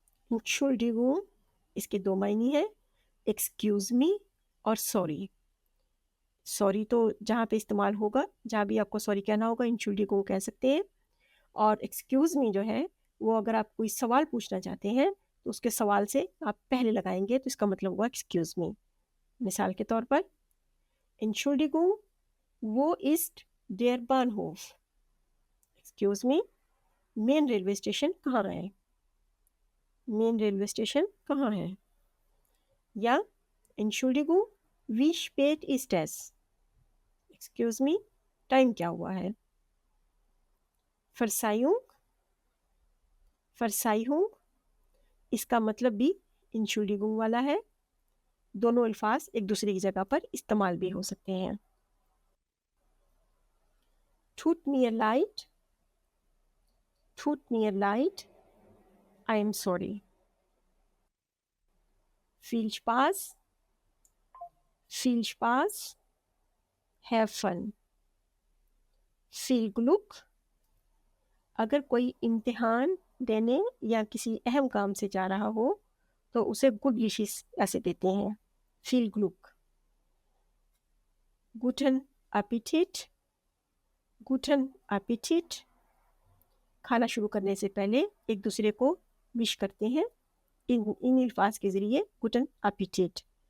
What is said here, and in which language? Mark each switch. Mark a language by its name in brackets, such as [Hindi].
[Hindi] Entschuldigung इसके दो मायने हैं, एक्सक्यूज मी और सॉरी। सॉरी तो जहाँ पे इस्तेमाल होगा, जहाँ भी आपको सॉरी कहना होगा, Entschuldigung कह सकते हैं। और एक्सक्यूज मी जो है वो अगर आप कोई सवाल पूछना चाहते हैं तो उसके सवाल से आप पहले लगाएंगे, तो इसका मतलब हुआ एक्सक्यूज मी। मिसाल के तौर पर [German] Entschuldigung, wo ist der Bahnhof? [Hindi] Excuse मी, main railway station कहाँ है? मेन रेलवे स्टेशन कहाँ है? [German] या Entschuldigung, wie spät ist es? [Hindi] Excuse मी, time क्या हुआ है? Verzeihung, Verzeihung इसका मतलब भी Entschuldigung वाला है। दोनों अल्फाज एक दूसरे की जगह पर इस्तेमाल भी हो सकते हैं। [German] Tut mir leid, tut mir leid, [English] I am sorry. [German] Viel Spaß, viel Spaß, [English] have fun. [Hindi] Viel Glück, अगर कोई इम्तिहान देने या किसी अहम काम से जा रहा हो तो उसे गुड विशेस ऐसे देते हैं, Viel Glück. Guten Appetit, Guten Appetit, खाना शुरू करने से पहले एक दूसरे को विश करते हैं इन अल्फाज के ज़रिए, Guten Appetit।